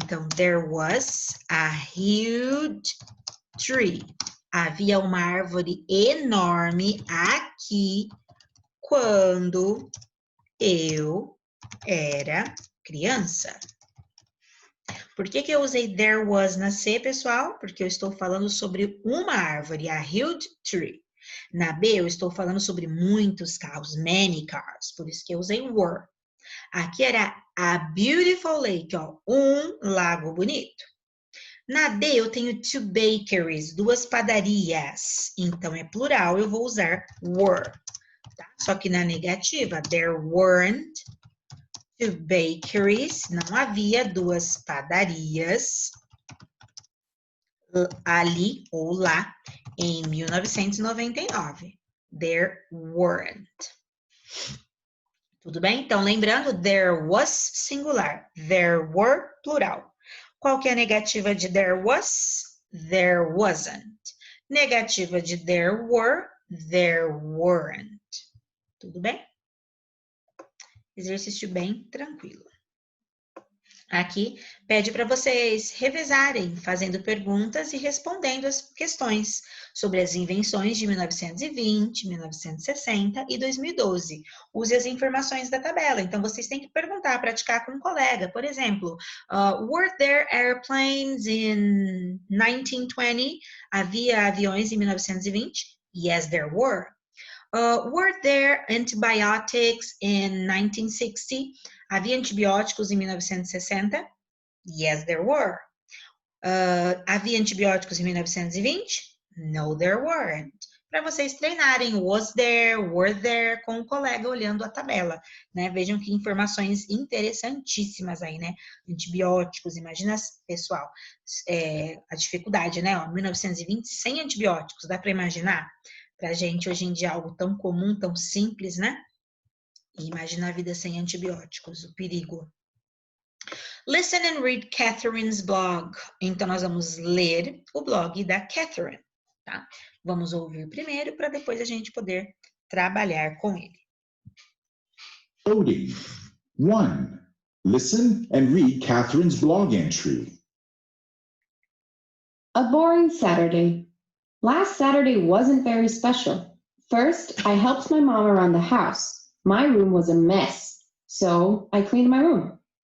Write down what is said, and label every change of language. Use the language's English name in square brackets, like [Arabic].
[Portuguese] Então, [English] there was a huge tree. [Portuguese] Havia uma árvore enorme aqui quando eu era criança. Por que eu usei there was na C, pessoal? Porque eu estou falando sobre uma árvore, [English] a huge tree. [Portuguese] Na B, eu estou falando sobre muitos carros, many cars. Por isso que eu usei were. Aqui era [English] a beautiful lake, [Portuguese] ó, um lago bonito. Na D, eu tenho two bakeries, duas padarias. Então, é plural, eu vou usar were. Tá? Só que na negativa, [English] there weren't two bakeries, [Portuguese] não havia duas padarias ali ou lá em 1999. [English] There weren't. [Portuguese] Tudo bem? Então, lembrando, there was singular, there were plural. Qual que é a negativa de there was? [English] There wasn't. Negativa de there were, there weren't. [Portuguese] Tudo bem? Exercício bem tranquilo. Aqui pede para vocês revezarem, fazendo perguntas e respondendo as questões sobre as invenções de 1920, 1960 e 2012. Use as informações da tabela. Então, vocês têm que perguntar, praticar com um colega. Por exemplo, [English] were there airplanes in 1920? [Portuguese] Havia aviões em 1920? [English] Yes, there were. Were there antibiotics in 1960? [Portuguese] Havia antibióticos em 1960? [English] Yes, there were. [Portuguese] Havia antibióticos em 1920? [English] No, there weren't. [Portuguese] Para vocês treinarem was there, were there, com o colega olhando a tabela, né? Vejam que informações interessantíssimas aí, né? Antibióticos, imagina, pessoal, a dificuldade, né? 1920 sem antibióticos, dá para imaginar? Pra gente hoje em dia algo tão comum, tão simples, né? E imagina a vida sem antibióticos, o perigo. [English] Listen and read Catherine's blog. [Portuguese] Então, nós vamos ler o blog da Catherine, tá? Vamos ouvir primeiro para depois a gente poder trabalhar com ele. [English] Coding. 1. Listen and read Catherine's blog entry. A boring Saturday. Last Saturday wasn't very special. First, I helped my mom around the house. My room was a mess, so I cleaned my room.